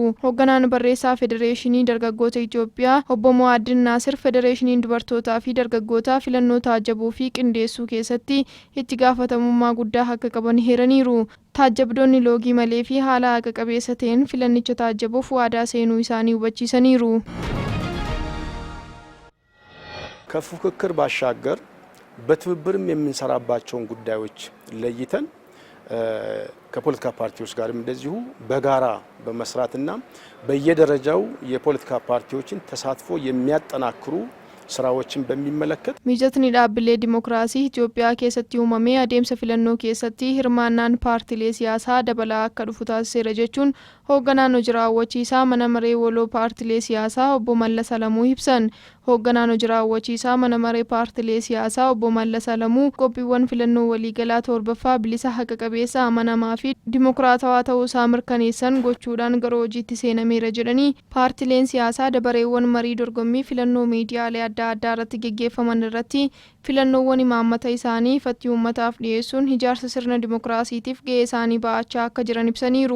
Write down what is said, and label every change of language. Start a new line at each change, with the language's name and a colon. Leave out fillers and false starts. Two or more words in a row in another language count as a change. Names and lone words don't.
Oromo: Hoogganaan barreessaa Federeeshinii Dargaggoota Itoophiyaa Obbo Mu'addin Naasir Federeeshiniin dubartootaa fi dargaggootaa filannoo taajabuu fi qindeessuu keessatti itti gaafatamummaa guddaa akka qaban heeraniiru. Taajabdoonni loogii malee fi haala haqa qabeessa ta'een filannicha taajabuuf waadaa seenuu isaanii hubachiisaniiru.
Amharic: ከፉክክር ባሻገር በትብብርም የምንሰራባቸውን ጉዳዮች ለይተን ከፖለቲካ ፓርቲዎች ጋርም እንደዚሁ በጋራ በመስራትና በየደረጃው የፖለቲካ ፓርቲዎችን ተሳትፎ የሚያጠናክሩ ስራዎችን በሚመለከት ሚጀትኒ ዳብሌ ዲሞክራሲ ኢትዮጵያ
Oromo: keessatti uumame adeemsa filannoo keessatti hirmaannaan paartilee siyaasaa dabalaa akka dhufu taasiseera jechuun hoogganaan hojii raawwachiisaa mana maree waloo paartilee siyaasaa obbo Mallas Alamuu ibsan. Hoogganaan hojii raawwachiisaa mana maree paartilee siyaasaa obbo Mallas Alamuu qophiiwwan filannoo waliigalaa torbaffaa bilisa haqa qabeessa amanamaa fi dimokiraatawaa ta'uu isaa mirkaneessan gochuudhaan gara hojiitti seenameera jedhanii paartileen siyaasaa dabareewwan marii dorgommii filannoo miidiyaalee adda addaa irratti geggeeffaman irratti filannoowwan imaammata isaanii ifatti uummataaf dhiyeessuun ijaarsa sirna dimokiraasiitiif gahee isaanii ba'achaa akka jiran ibsaniiru.